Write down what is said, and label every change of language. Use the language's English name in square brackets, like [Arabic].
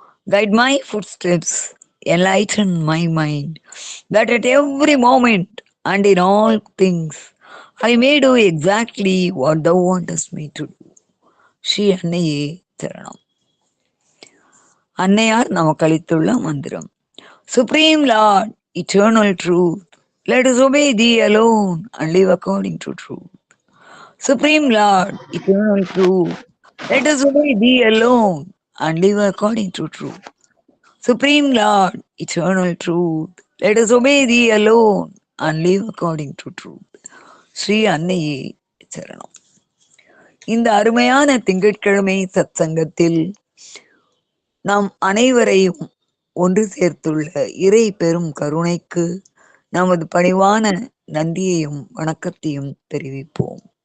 [English] Guide my footsteps, enlighten my mind, that at every moment and in all things I may do exactly what thou wantest me to do. [Tamil] Sri அன்னையே சரணம். அன்னையார் நமக்கு அளித்துள்ள மந்திரம். [English] Supreme Lord, eternal truth, let us obey thee alone and live according to truth. Supreme Lord, eternal truth, let us obey thee alone and live according to truth. Supreme Lord, eternal truth, let us obey thee alone and live according to truth. [Tamil] Sri அன்னையே சரணம். இந்த அருமையான திங்கட்கிழமை சத்சங்கத்தில் நாம் அனைவரையும் ஒன்று சேர்த்துள்ள இறை பெரும் கருணைக்கு நமது பணிவான நன்றியையும் வணக்கத்தையும் தெரிவிப்போம்.